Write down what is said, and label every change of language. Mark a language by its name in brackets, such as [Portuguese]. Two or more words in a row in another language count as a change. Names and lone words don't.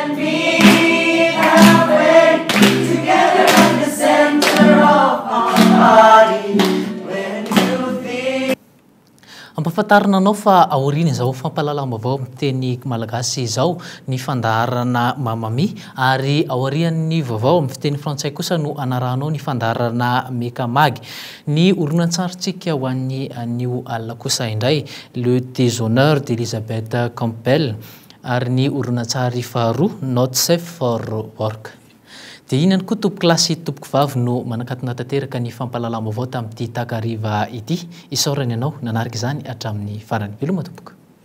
[Malagasy] Ampahafantarina anao fa aoriana izao fampahalalam-baovao amin'ny teny malagasy izao ny fandaharana mamami ary aorian'ny vaovao amin'ny fiteny frantsay kosa no anarahanao ny fandaharana mekamagy. Ny oronan-tsarontsika ho an'ny anio alina kosa indray le déshonneur d'Elisabeth Campbell ary ny oronan-tsary faharoa not safe for work. Dia inany koa tompoko lasy tompoko vavy no manakatona tanteraka ny fampahalalam-baovao tamin'ity takariva ity. Isaorany ianao nanarika izany hatramin'ny farany. Veloma tompoko.